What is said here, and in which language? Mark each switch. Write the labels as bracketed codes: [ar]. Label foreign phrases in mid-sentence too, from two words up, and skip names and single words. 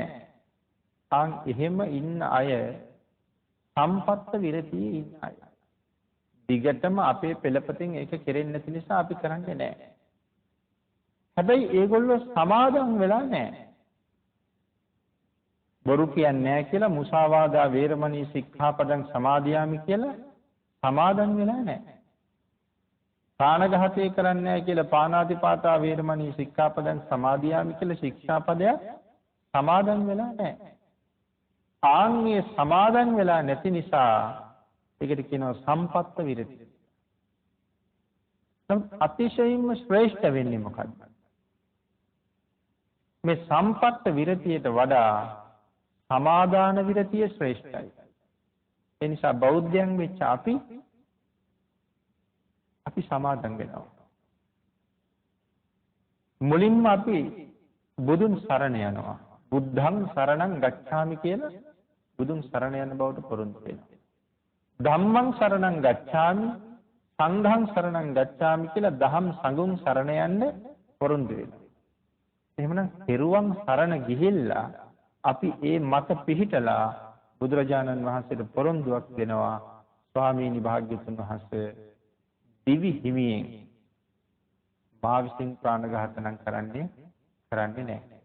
[si] ආන් එහෙම ඉන්න අය සම්පත්ත විරතියේ ඉන්න අය. දිගටම අපේ පෙළපතෙන් ඒක කෙරෙන්නේ නැති නිසා අපි කරන්නේ නැහැ. හැබැයි ඒගොල්ලෝ සමාදම් වෙලා නැහැ. බොරු කියන්නේ නැහැ කියලා [pi] මුසාවාදා වේරමණී සික්ඛාපදං සමාදියාමි [si] කියලා සමාදම් වෙලා නැහැ. ප්‍රාණඝාතය කරන්නේ නැහැ කියලා [pi] පාණාතිපාතා වේරමණී සික්ඛාපදං සමාදියාමි [si] කියලා ශික්ෂාපදයක් සමාදම් වෙලා නැහැ. ආන්ගේ සමාදම් වෙලා නැති නිසා ඒකට කියනවා සම්පත්ත විරති. අතිශයින්ම ශ්‍රේෂ්ඨ වෙන්නේ මොකද්ද? මේ සම්පත්ත විරතියට වඩා සමාදාන විරතිය ශ්‍රේෂ්ඨයි. ඒ නිසා බෞද්ධයන් වෙච්ච අපි සමාදන් වෙනවා. මුලින්ම අපි බුදුන් සරණ යනවා. [pi] බුද්ධං සරණං ගච්ඡාමි [si] කියලා බුදුන් සරණ යන බවට පොරොන්දු වෙනවා. [pi] ධම්මං සරණං ගච්ඡාමි සංඝං සරණං ගච්ඡාමි [si] කියලා දහම් සංඝුන් සරණ යන්න පොරොන්දු වෙනවා. එහෙමනම් පෙරුවන් සරණ ගිහිල්ලා අපි ඒ මත පිහිටලා බුදුරජාණන් වහන්සේට පොරොන්දුවක් දෙනවා. ස්වාමීනි භාග්‍යතුන් වහන්සේ දිවි හිමියෙන් මා විසින් ප්‍රාණඝාත නම් කරන්නේ නැහැ.